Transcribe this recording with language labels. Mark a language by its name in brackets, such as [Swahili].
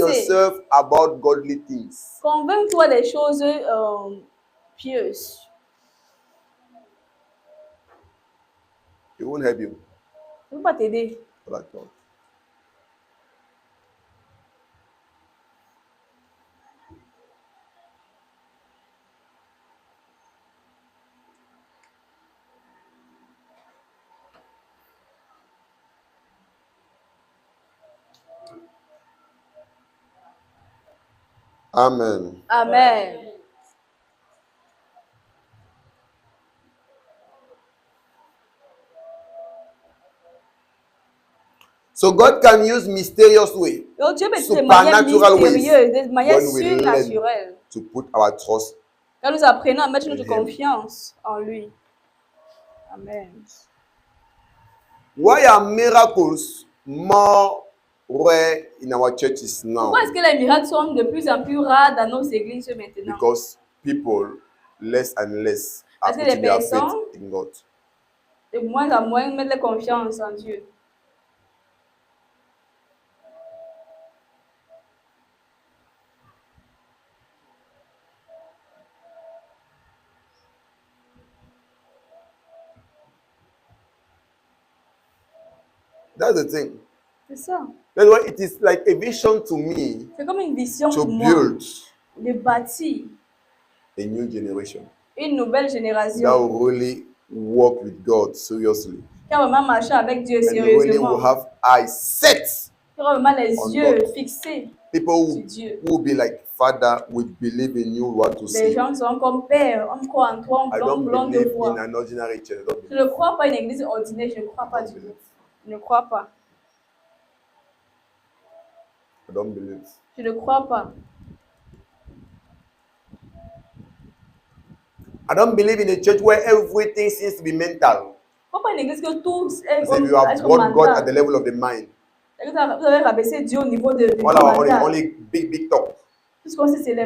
[English] yourself about godly things. [French] Convainc-toi des choses pieuses. [English] It won't help you. [French] Ça ne va pas t'aider. [English] Not at all. Amen. [French] Amen. [English] So God can use mysterious way [French] Donc Dieu peut utiliser de manière [English] Supernatural ways. [French] mystérieuse, de manière [English] when we learn [French] surnaturelle. [English] to put our trust. [French] Quand nous apprenons à mettre notre [English] Him. [French] confiance en lui. Amen. [English] Why are miracles more rare in our churches now? [French] Pourquoi est-ce que les miracles sont de plus en plus rares dans nos églises maintenant? [English] Because people less and less are [French] Parce que les [English] putting their faith [French] personnes- [English] in God. [French] De moins en moins mettre la confiance en Dieu. [English] That's the thing. [French] C'est ça. [English] That's why it is like a vision to me [French] C'est comme une vision [English] to [French] pour moi [English] build [French] de bâtir [English] a new generation [French] une nouvelle [English] that [French] génération [English] will really walk with God seriously. [French] qui va vraiment marcher avec Dieu [English] And really [French] sérieusement. [English] will have eyes set. [French] Qui aura vraiment les [English] on [French] yeux [English] God. [French] fixés [English] People [French] sur [English] who [French] Dieu. [English] will be like, Father, we believe in you, what to [French] Les [English] see. [French] gens seront comme Père, on croit en toi, [English] I [French] on [English] don't [French] blanc de [English] believe in [French] voix. [English] an ordinary church. I don't [French] Je [English] believe. [French] ne crois pas à une église ordinaire, je ne crois pas du tout. Je ne crois pas. [English] I don't believe. [French] Je ne crois pas. [English] I don't believe in a church where everything seems to be mental. [French] Je ne crois pas à une église que tout est [English] As [French] comme [English] if you have [French] être [English] brought God at the [French] mental. [English] level of the mind. [French] Vous avez rabaissé Dieu au niveau de [English] All our only, [French] mental. [English] only big talk. [French] Tout ce qu'on sait, c'est les